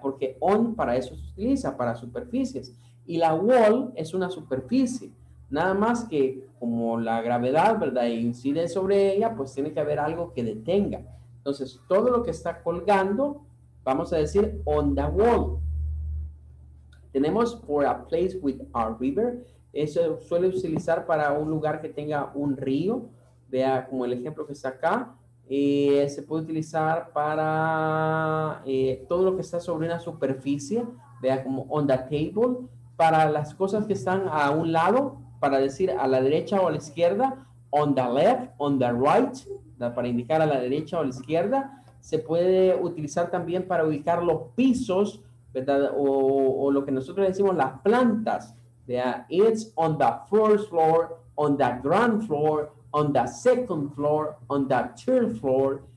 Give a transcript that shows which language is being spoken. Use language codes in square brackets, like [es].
[es] Porque on para eso se utiliza, para superficies. Y la wall es una superficie. Nada más que como la gravedad, ¿verdad?, incide sobre ella, pues tiene que haber algo que detenga. Entonces, todo lo que está colgando, vamos a decir [en] on the wall. [es] Tenemos [en] for a place with a river. [es] Eso suele utilizar para un lugar que tenga un río. Vea como el ejemplo que está acá. Se puede utilizar para todo lo que está sobre una superficie. Vea como [en] on the table. [es] Para las cosas que están a un lado, para decir a la derecha o a la izquierda. [en] On the left, on the right, [es] para indicar a la derecha o a la izquierda. Se puede utilizar también para ubicar los pisos, ¿verdad? O lo que nosotros decimos las plantas. ¿Verdad? [en] It's on the first floor, on the ground floor, on the second floor, on the third floor.